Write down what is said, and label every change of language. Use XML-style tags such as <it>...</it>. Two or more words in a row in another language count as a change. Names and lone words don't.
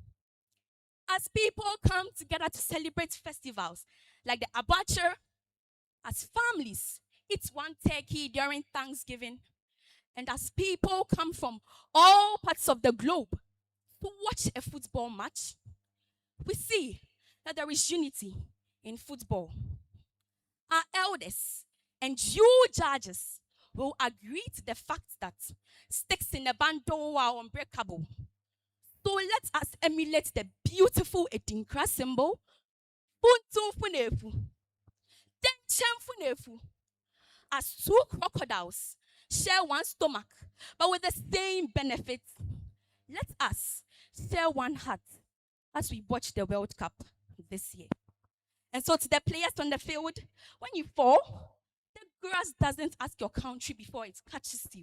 <en>As people come together to celebrate festivals like the abacha, as families eat one turkey during Thanksgiving, and as people come from all parts of the globe to watch a football match, we see that there is unity in football. Our elders and you judges will agree to the fact that sticks in a bundle are unbreakable. So let us emulate the beautiful Edinkra symbol.</en> <ak>Funtum funefu. Tenchem funefu.</ak> <en>As two crocodiles share one stomach, but with the same benefits. Let us share one heart as we watch the World Cup this year. And so to the players on the field, when you fall, the grass doesn't ask your country before it catches you.</en>